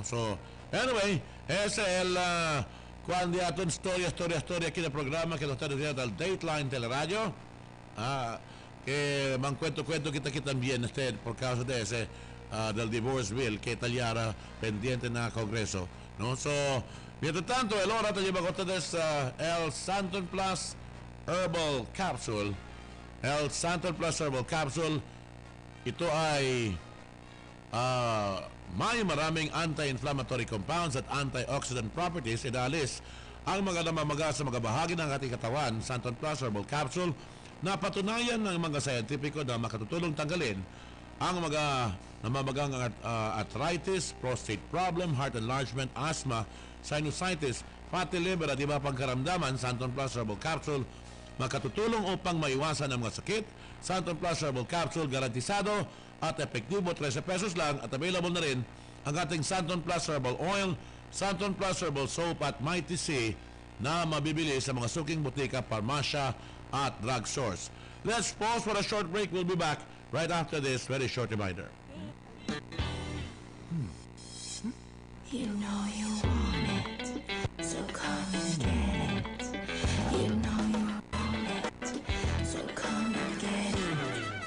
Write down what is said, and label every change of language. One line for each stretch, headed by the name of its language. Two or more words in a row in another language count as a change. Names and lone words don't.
English: So, anyway,
Chavacano: ese es el cuando ya historia aquí del programa que ustedes quieren del Dateline Teleradio. Que me cuento kita aquí también por causa de ese del
English: divorce bill
Chavacano: que tallara pendiente en el Congreso, ¿no? So, mientras tanto, el hora te lleva a ustedes el Santon Plus Herbal Capsule. El Santon Plus Herbal Capsule,
Filipino: ito ay may maraming
English: anti-inflammatory compounds
Filipino: at
English: antioxidant properties.
Filipino: Inalis ang mga namamaga sa mga bahagi ng ating katawan. Santon Plus Herbal Capsule, napatunayan ng mga scientifico na makatutulong tanggalin ang mga namamagang arthritis,
English: prostate problem, heart enlargement, asthma, sinusitis, fatty liver
Filipino: at iba pang karamdaman. Santon Plus Herbal Capsule makatutulong upang maiwasan ang mga sakit. Santon Plus Herbal Capsule garantisado at epektibo, 13 pesos lang, at available na rin ang ating Santon Plus Herbal Oil, Santon Plus Herbal Soap at Mighty C na mabibili sa mga suking butika, parmasya at drugstores.
English: Let's pause for a short break. We'll be back right after this very short reminder. You know you want it, so come and get it. You know you want it, so come and get it.